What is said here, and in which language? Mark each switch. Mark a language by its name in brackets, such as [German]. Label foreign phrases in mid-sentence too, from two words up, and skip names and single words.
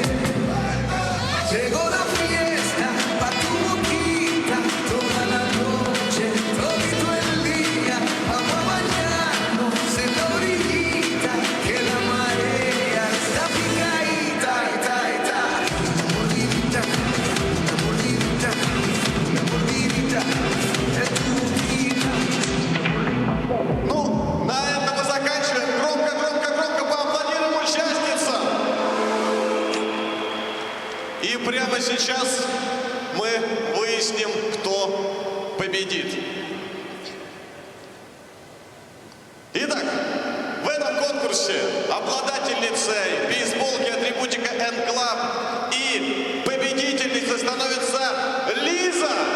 [Spanish] Llegó la fiesta pa' tu boquita, toda la noche, todito el día, vamos a bañarnos en la orillita, que la marea está picadita, Una mordidita, es tu boquita. [Russian] Ну, на этом мы заканчиваем. Громко поаплодируем участницам. И прямо сейчас мы выясним, кто победит. Итак, в этом конкурсе обладательницей бейсболки Атрибутика Club и победительницей становится Лиза.